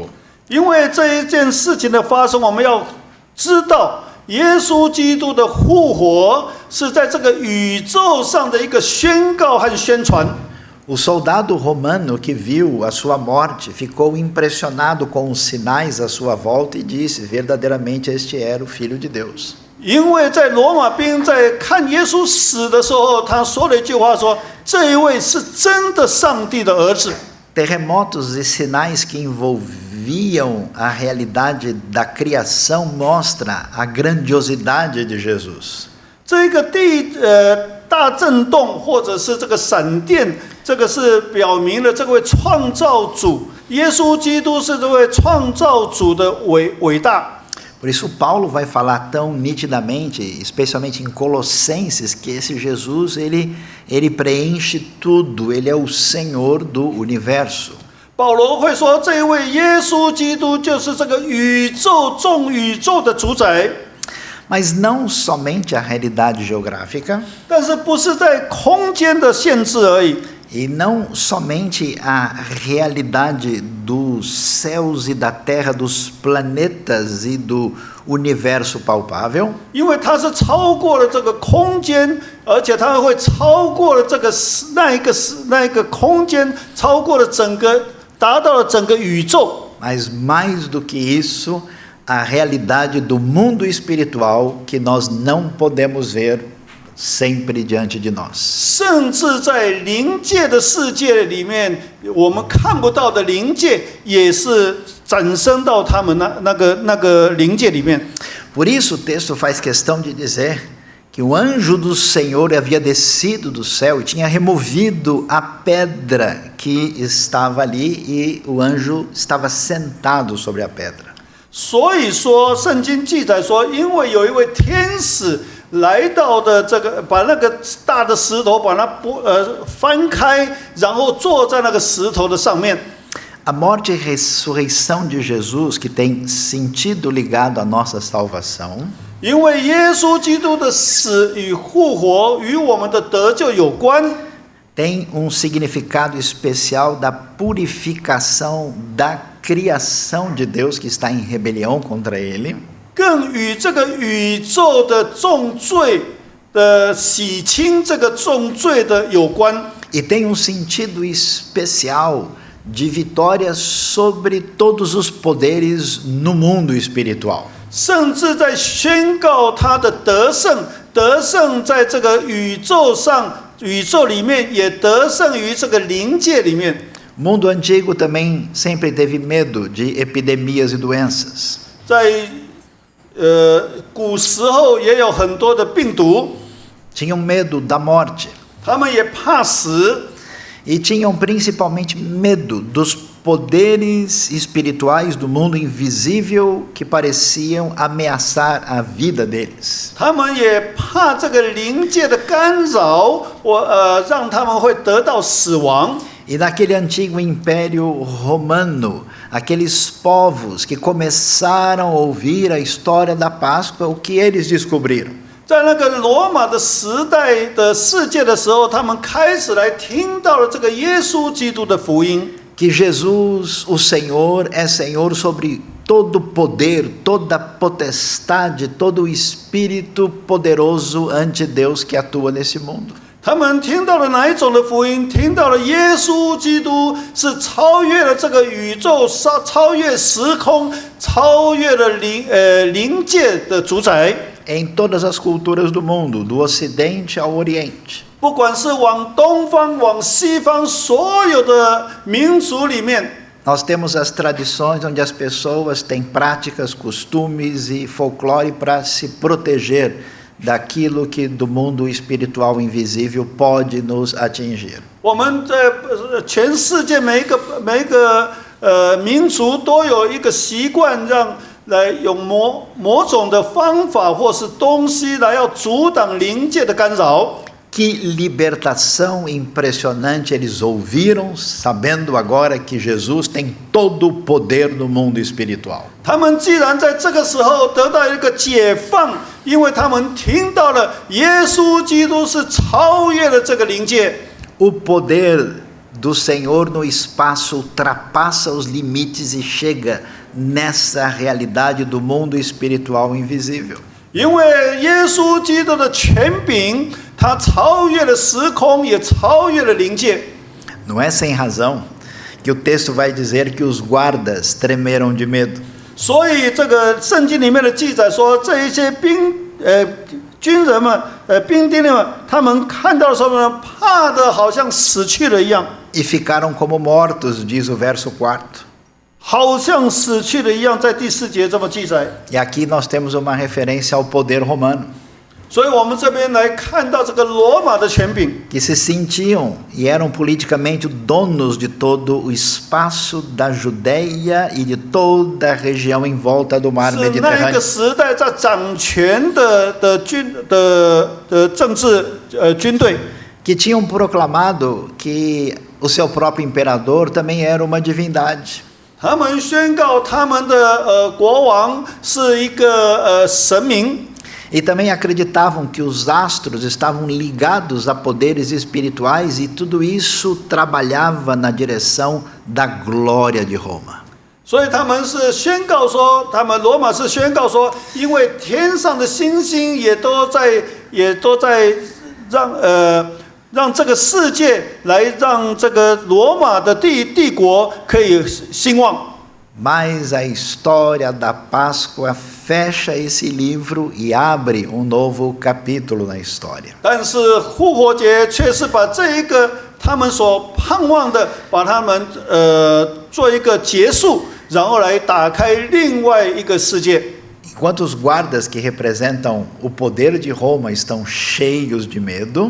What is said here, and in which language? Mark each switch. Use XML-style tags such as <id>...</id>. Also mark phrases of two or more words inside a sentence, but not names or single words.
<zh>因为这一件事情的发生，我们要知道，耶稣基督的复活是在这个宇宙上的一个宣告和宣传。</zh> <pt>O soldado romano que viu a sua morte ficou impressionado com os sinais à sua volta e disse: verdadeiramente este era o Filho de Deus.</pt> <zh>因为在罗马兵在看耶稣死的时候，他说了一句话说：“这一位是真的上帝的儿子。”</zh> <pt>Terremotos e sinais que envolviam a realidade da criação mostra a grandiosidade de Jesus.</pt> <zh>这个大震动或者是这个闪电，这个是表明了这位创造主耶稣基督是这位创造主的伟大。</zh> <pt>Por isso Paulo vai falar tão nitidamente, especialmente em Colossenses, que esse Jesus, ele preenche tudo, ele é o Senhor do universo.</pt> <zh>保罗会说，这一位耶稣基督就是这个众宇宙的主宰。</zh> <pt>Mas não somente a realidade geográfica,</pt> <zh>但是不是在空间的限制而已，</zh> <pt>e não somente a realidade dos céus e da terra, dos planetas e do universo palpável,</pt> <zh>因为它是超过了这个空间，而且它会超过了这个那一个空间，超过了整个，达到了整个宇宙。</zh> <pt>mas mais do que isso, a realidade do mundo espiritual que nós não podemos ver sempre diante de nós.</pt> <zh>甚至在灵界的世界里面，我们看不到的灵界，也是展生到他们那个灵界里面。</zh> <pt>Por isso o texto faz questão de dizer que o anjo do Senhor havia descido do céu e tinha removido a pedra que estava ali e o anjo estava sentado sobre a pedra.</pt> <zh>所以说，圣经记载说，因为有一位天使来到的这个，把那个大的石头把它翻开，然后坐在那个石头的上面。</zh> <pt>A morte e ressurreição de Jesus, que tem sentido ligado à nossa salvação,</pt> <zh>因为耶稣基督的死与复活与我们的得救有关，</zh> <pt>tem significado especial da purificação da criação de Deus que está em rebelião contra Ele.</pt> <zh>更与这个宇宙的重罪的洗清这个重罪的有关。</zh> <pt>E tem sentido especial de vitória sobre todos os poderes no mundo espiritual.</pt> <zh>甚至在宣告他的得胜在这个宇宙上，宇宙里面也得胜于这个灵界里面。</zh> <pt>O mundo antigo também sempre teve medo de epidemias e doenças.</pt> <zh>在古时候也有很多的病毒，</zh> <pt>Tinham medo da morte</pt> <zh>他们也怕死，</zh> <pt>e tinham principalmente medo dos poderes espirituais do mundo invisível que pareciam ameaçar a vida deles.</pt> <zh>他们也怕这个灵界的干扰，让他们会得到死亡。</zh> <pt>E naquele antigo império romano, aqueles povos que começaram a ouvir a história da Páscoa, o que eles descobriram?</pt> <zh>在那个罗马的时代的世界的时候，他们开始来听到了这个耶稣基督的福音。</zh> <pt>Que Jesus, o Senhor, é Senhor sobre todo poder, toda potestade, todo o espírito poderoso ante Deus que atua nesse mundo.</pt> <zh>他们听到了哪一种的福音？听到了耶稣基督是超越了这个宇宙，超越时空，超越了灵界的主宰。</zh> <pt>Em todas as culturas do mundo, do Ocidente ao Oriente.</pt> <zh>不管是往东方、往西方，所有的民族里面，</zh> <pt>Nós temos as tradições onde as pessoas têm práticas, costumes e folclore para se proteger daquilo que do mundo espiritual invisível pode nos atingir.</pt> <zh>我们在全世界每一个民族都有一个习惯，来用某种的方法或是东西来要阻挡灵界的干扰。</zh> <pt>Que libertação impressionante eles ouviram, sabendo agora que Jesus tem todo o poder no mundo espiritual.</pt> <zh>他们既然在这个时候得到一个解放，因为他们听到了耶稣基督是超越了这个灵界。</zh> <pt>O poder do Senhor no espaço ultrapassa os limites e chega nessa realidade do mundo espiritual invisível.</pt> <zh>因为耶稣基督的权柄，他超越了时空，也超越了灵界。</zh> <pt>Não é sem razão que o texto vai dizer que os guardas tremeram de medo.</pt> <zh>所以这个圣经里面的记载说，这一些军人们、兵丁们，他们看到的时候呢，怕的好像死去了一样，</zh> <pt>E ficaram como mortos, diz o verso 4.</pt> <zh>好像死去了一样，在第4节这么记载。</zh> <pt>E aqui nós temos uma referência ao poder romano.</pt> <zh>所以我们这边来看到这个罗马的权柄，</zh> <pt>que se sentiam e eram politicamente donos de todo o espaço da Judéia e de toda a região em volta do mar</pt> <zh>是那一个</zh> <pt>Mediterrâneo.</pt> <zh>时代在掌权的政治军队，</zh> <pt>Que tinham proclamado que o seu próprio imperador também era uma divindade.</pt> <zh>他们宣告他们的国王是一个神明。</zh> <pt>E também acreditavam que os astros estavam ligados a poderes espirituais e tudo isso trabalhava na direção da glória de Roma.</pt> <zh>所以他们是宣告说，他们罗马是宣告说，因为天上的星星也都在让这个世界来让这个罗马的帝国可以兴旺。</zh> <pt>Mas a história da Páscoa fecha esse livro e abre um novo capítulo na história.</pt> <zh>但是复活节却是把这一个他们所盼望的，把他们做一个结束，然后来打开另外一个世界。</zh> <pt>Enquanto os guardas que representam o poder de Roma estão cheios de medo,</pt>